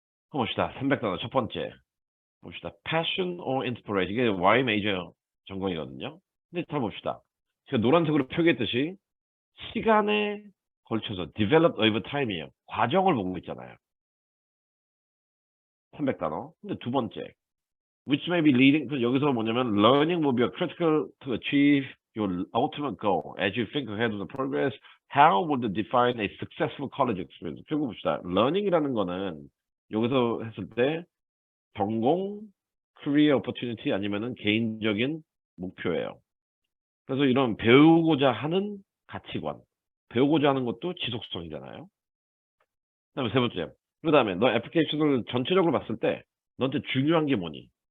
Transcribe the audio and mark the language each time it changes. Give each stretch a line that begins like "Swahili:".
Korean: 한번 봅시다. 300단원 첫 번째. 봅시다.
English: Passion or Inspiration.
Korean: 이게 Y 메이저 전공이거든요. 근데 다 봅시다. 제가 노란색으로 표기했듯이 시간에 걸쳐서
English: develop over time
Korean: 이에요. 과정을 보고 있잖아요. 300단어. 근데 두 번째,
English: which may be leading,
Korean: 그 여기서 뭐냐면
English: learning will be a critical to achieve your ultimate goal as you think ahead of the progress. How would you define a successful college experience?
Korean: 결국 봅시다. learning이라는 거는 여기서 했을 때 전공,
English: career opportunity
Korean: 아니면은 개인적인 목표예요. 그래서 이런 배우고자 하는 가치관, 배우고자 하는 것도 지속성이잖아요. 그다음에 세 번째, 그다음에 너 애플리케이션을 전체적으로 봤을 때 너한테 중요한 게 뭐니?